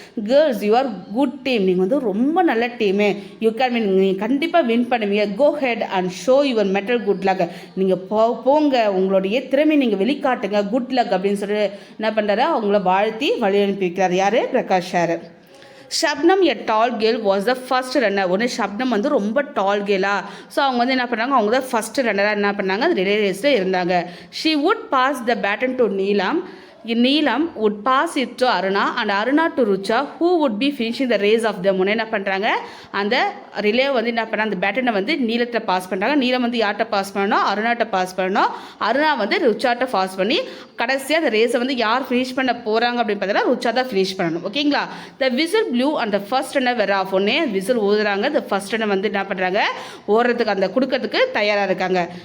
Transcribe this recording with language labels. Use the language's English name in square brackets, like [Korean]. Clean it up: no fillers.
[English] girls, you are good team, [Tamil] நீங்கள் வந்து ரொம்ப நல்ல டீமு, [English] you can win, [Tamil] நீங்கள் கண்டிப்பாக வின் பண்ணுவீங்க, [English] go head and show your mettle good luck, [Tamil] நீங்கள் போங்க, உங்களுடைய திறமை நீங்கள் வெளிக்காட்டுங்க, குட் லக் அப்படின்னு சொல்லி என்ன பண்ணுறாரு, அவங்கள வாழ்த்தி வழி அனுப்பி வைக்கிறார். யார்? Prakash sir. [English] Shabnam a tall girl was the first runner. [Tamil] ஒன்று ஷப்னம் வந்து ரொம்ப டால் கேர்ளா, ஸோ அவங்க வந்து என்ன பண்ணாங்க, அவங்க தான் ஃபர்ஸ்ட் ரன்னராக என்ன பண்ணாங்க, அந்த ரிலே ரேஸில் இருந்தாங்க. [English] She would pass the baton to Neelam. Neelam would pass it to Aruna and Aruna to Rucha, who would be finishing the race of them. [Tamil] என்ன பண்ணுறாங்க, அந்த ரிலே வந்து என்ன பண்ணுறாங்க, அந்த பேட்டனை வந்து நீலத்தை பாஸ் பண்ணுறாங்க. நீலம் வந்து யார்கிட்ட பாஸ் பண்ணணும், அருணாட்ட பாஸ் பண்ணணும். அருணா வந்து ருச்சாட்ட பாஸ் பண்ணி கடைசியாக அந்த ரேஸை வந்து யார் ஃபினிஷ் பண்ண போகிறாங்க அப்படின்னு பார்த்தீங்கன்னா ருச்சா தான் ஃபினிஷ் பண்ணணும். ஓகேங்களா? [English] The whistle blow and the first runner வேற off. [Tamil] ஒன்னே விசில் ஊதுறாங்க, த ஃபர்ஸ்ட் ரன்னர் வந்து என்ன பண்ணுறாங்க, ஓடுறதுக்கு அந்த கொடுக்கறதுக்கு தயாராக இருக்காங்க.